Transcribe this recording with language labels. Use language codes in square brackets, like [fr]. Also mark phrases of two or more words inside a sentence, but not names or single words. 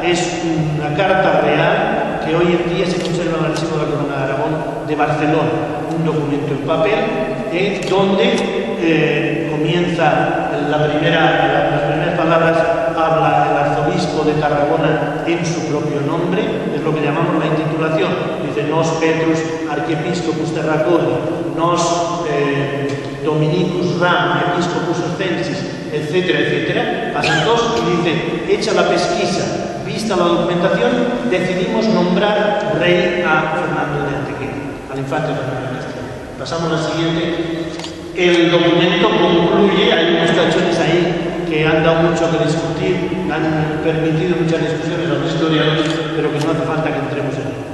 [es] Es una carta real que hoy en día se conserva en el archivo de la Corona de Aragón de Barcelona, un documento en papel donde comienza las primeras palabras. Habla el arzobispo de Tarragona en su propio nombre, es lo que llamamos la intitulación. Dice: [la] Nos Petrus Archiepiscopus Terraconi, Nos Dominicus Ram, Episcopus Ostensis, [es] etcétera, etcétera. Pasan dos y dice: hecha la pesquisa, vista la documentación, decidimos nombrar rey a Fernando de Antequera, al infante Fernando de Castilla. Pasamos al siguiente. El documento concluye, hay unos tachones ahí que han dado mucho que discutir, han permitido muchas discusiones a los historiadores, pero que no hace falta que entremos en él.